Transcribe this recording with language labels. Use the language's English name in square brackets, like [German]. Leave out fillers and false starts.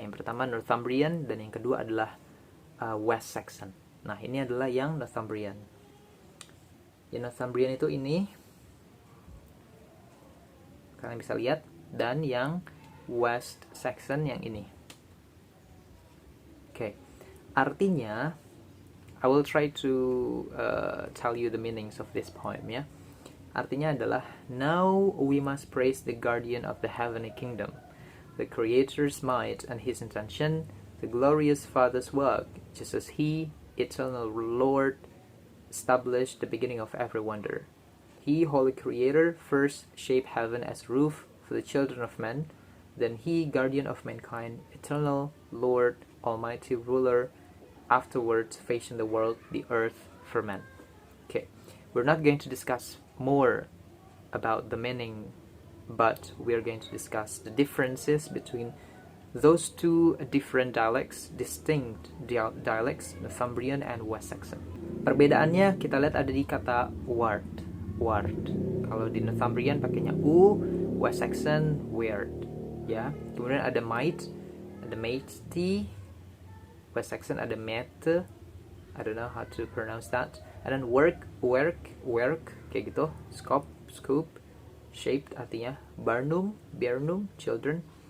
[Indonesian] Yang pertama Northumbrian dan yang kedua adalah West Saxon. Nah, ini adalah yang Northumbrian. Yang Northumbrian itu ini, kalian bisa lihat, dan yang West Saxon yang ini. Oke. Artinya [English] I will try to tell you the meanings of this poem ya. [Indonesian] Artinya adalah, [English] now we must praise the guardian of the heavenly kingdom, the creator's might and his intention, the glorious Father's work, just as He, eternal Lord, established the beginning of every wonder. He, holy Creator, first shaped heaven as roof for the children of men. Then He, guardian of mankind, eternal Lord, almighty ruler, afterwards fashioned the world, the earth, for man. Okay, we're not going to discuss more about the meaning, but we're going to discuss the differences between those two different dialects, distinct dialects, Northumbrian and West Saxon. [Indonesian] Perbedaannya kita lihat ada di kata ward. Kalau di Northumbrian pakainya u, West Saxon weird. Ya, kemudian ada [English] might, ada mighty, West Saxon ada mete, I don't know how to pronounce that. And then work, [Indonesian] kayak gitu. [English] Scoop, shaped artinya barnum, children.